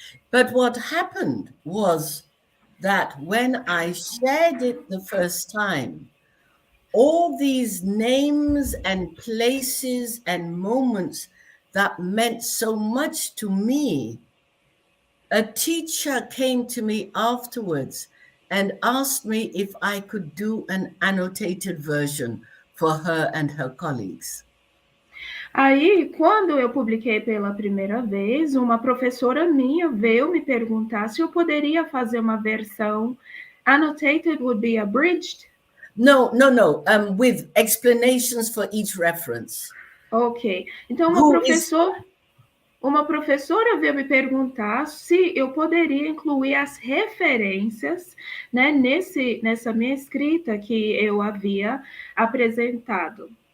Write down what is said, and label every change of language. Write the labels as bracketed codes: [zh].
[en] But what happened was that when I shared it the first time, all these names and places and moments that meant so much to me, a teacher came to me afterwards and asked me if I could do an annotated version for her and her colleagues. [pt] Aí, quando eu publiquei pela primeira vez, uma professora minha veio me perguntar se eu poderia fazer uma versão [en] annotated would be abridged. No, with explanations for each reference. Ok. [pt] Então, uma professora veio me perguntar se eu poderia incluir as referências, né, nessa minha escrita que eu havia apresentado.